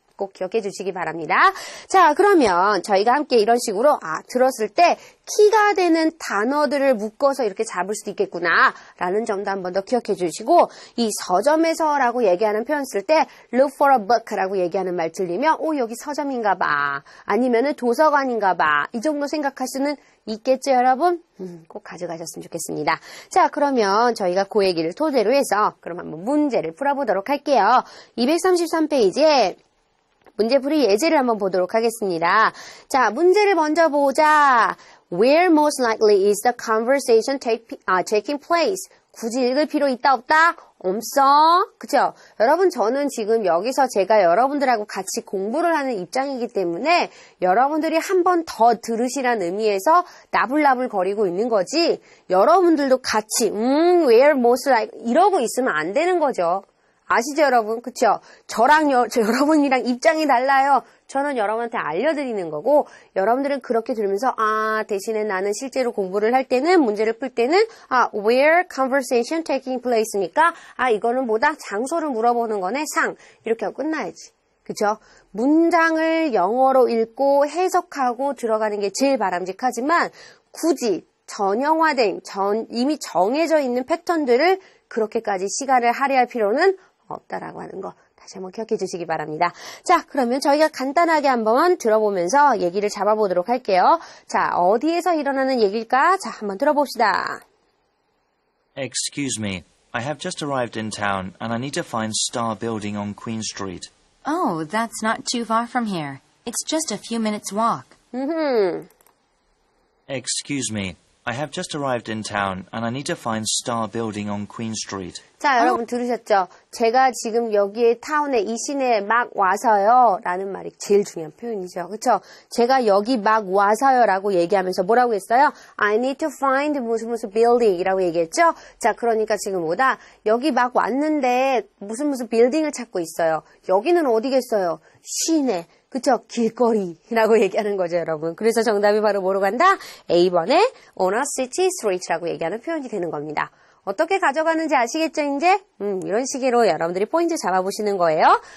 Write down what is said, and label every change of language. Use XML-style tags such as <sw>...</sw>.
<ko>꼭 기억해 주시기 바랍니다. 자, 그러면 저희가 함께 이런 식으로 들었을 때 키가 되는 단어들을 묶어서 이렇게 잡을 수도 있겠구나 라는 점도 한 번 더 기억해 주시고, 이 서점에서라고 얘기하는 표현 쓸 때</ko> <en>look for a book</en> <ko>라고 얘기하는 말 들리면 여기 서점인가 봐, 아니면은 도서관인가 봐, 이 정도 생각할 수는 있겠죠, 여러분? 꼭 가져가셨으면 좋겠습니다. 자, 그러면 저희가 그 얘기를 토대로 해서 그럼 한번 문제를 풀어보도록 할게요. 233페이지에 문제풀이 예제를 한번 보도록 하겠습니다. 자, 문제를 먼저 보자.</ko> <en>Where most likely is the conversation taking place?</en> <ko>굳이 읽을 필요 있다 없다? 없어. 그쵸? 여러분, 저는 지금 여기서 제가 여러분들하고 같이 공부를 하는 입장이기 때문에 여러분들이 한 번 더 들으시라는 의미에서 나불나불 거리고 있는 거지, 여러분들도 같이</ko> <en>where most likely</en> <ko>이러고 있으면 안 되는 거죠. 아시죠, 여러분? 그쵸? 여러분이랑 입장이 달라요. 저는 여러분한테 알려드리는 거고, 여러분들은 그렇게 들으면서, 대신에 나는 실제로 공부를 할 때는, 문제를 풀 때는,</ko> <en>where conversation taking place</en> <ko>니까, 이거는 뭐다? 장소를 물어보는 거네, 상. 이렇게 하고 끝나야지. 그쵸? 문장을 영어로 읽고 해석하고 들어가는 게 제일 바람직하지만, 굳이 전형화된, 이미 정해져 있는 패턴들을 그렇게까지 시간을 할애할 필요는 없다라고 하는 거 다시 한번 기억해 주시기 바랍니다. 자, 그러면 저희가 간단하게 한번 들어보면서 얘기를 잡아보도록 할게요. 자, 어디에서 일어나는 얘기일까? 자, 한번 들어봅시다.</ko> <en>Excuse me, I have just arrived in town and I need to find Star Building on Queen Street. Oh, that's not too far from here. It's just a few minutes walk. Excuse me, I have just arrived in town and I need to find Star Building on Queen Street.</en> <ko>자, 여러분 들으셨죠? 제가 지금 여기에 타운에 이 시내에 막 와서요 라는 말이 제일 중요한 표현이죠. 그쵸? 제가 여기 막 와서요 라고 얘기하면서 뭐라고 했어요?</ko> <en>I need to find</en> <ko>무슨</ko> <en>building</en> <ko>이라고 얘기했죠? 자, 그러니까 지금 뭐다? 여기 막 왔는데 무슨 빌딩을 찾고 있어요. 여기는 어디겠어요? 시내. 그쵸? 길거리라고 얘기하는 거죠, 여러분. 그래서 정답이 바로 뭐로 간다? A번에</ko> <en>on a city street</en> <ko>라고 얘기하는 표현이 되는 겁니다. 어떻게 가져가는지 아시겠죠, 이제? 이런 식으로 여러분들이 포인트 잡아보시는 거예요.</ko>